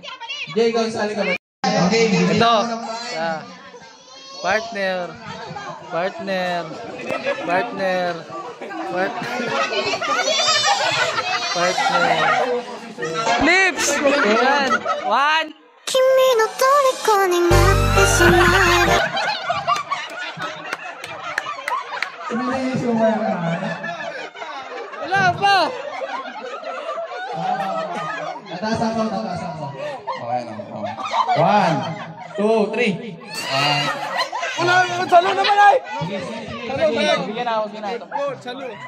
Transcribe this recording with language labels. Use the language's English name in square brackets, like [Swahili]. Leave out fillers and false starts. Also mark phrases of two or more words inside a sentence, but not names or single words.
[Filipino] Jay, ikaw sali ka ba? Okay, Ito. Partner. Partner. Partner. Partner. Lips! Yan. 1. [Japanese] 君の虜になってしまえば [Filipino] Wala pa! Tatasan ko. [English] Okay, no. 1, 2, 3. [Filipino] Wala, salo naman ay! Bigyan na ako, ginagawa. Salo.